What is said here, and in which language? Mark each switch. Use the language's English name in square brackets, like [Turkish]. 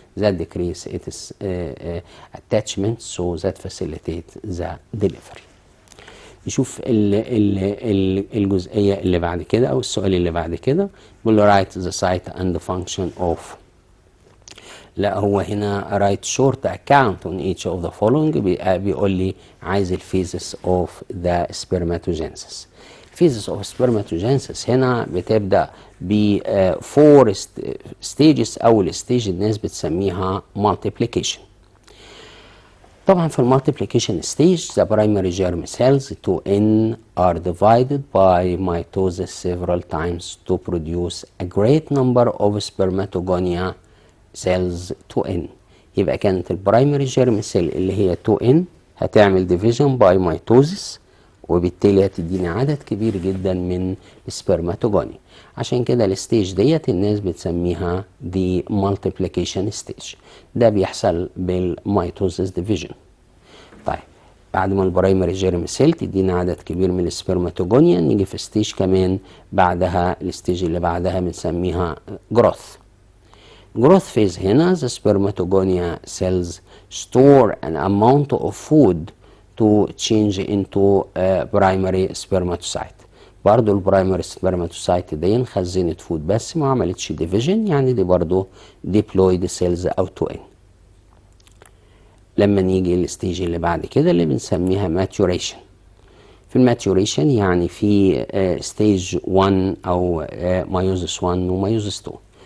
[English] That decrease its attachment so that facilitate the delivery. [Arabic] نشوف الجزئية اللي بعد كده أو السؤال اللي بعد كده بيقول له [English] write the site and the function of. [Arabic] لا هو هنا [English] write short account on each of the following. [Arabic] بيقول لي عايز الفيزس of the spermatogenesis. [English] phases of spermatogenesis [Arabic] هنا بتبدأ ب [English] 4 stages. [Arabic] أول stage الناس بتسميها multiplication. طبعا في [English] المultiplication stage the primary germ cells 2n are divided by mitosis several times to produce a great number of spermatogonia cells 2n. [Arabic] يبقى كانت البرايمري جيرم سيل اللي هي 2n هتعمل [English] division by mitosis [Arabic] وبالتالي هتديني عدد كبير جدا من السبرماتوجوني. عشان كده الستيج ديت الناس بتسميها دي multiplication stage. ده بيحصل بالميتوزيس ديفيجن. طيب بعد ما البرايمري جيرم سيل تدينا عدد كبير من السبرماتوجونيا نيجي في ستيج كمان بعدها الستيج اللي بعدها بنسميها جروث. [English] Growth phase [Arabic] هنا [English] the spermatogonia cells store an amount of food to change into primary spermatocyte. [Arabic] برضو البرايمري spermatocyte دي خزنت فود بس ما عملتش division، يعني دي برضو [English] diploid cells [Arabic] او 2n. لما نيجي الستيج اللي بعد كده اللي بنسميها maturation. في الماتوريشن يعني في ستيج 1 او مايوزس 1 ومايوزس 2.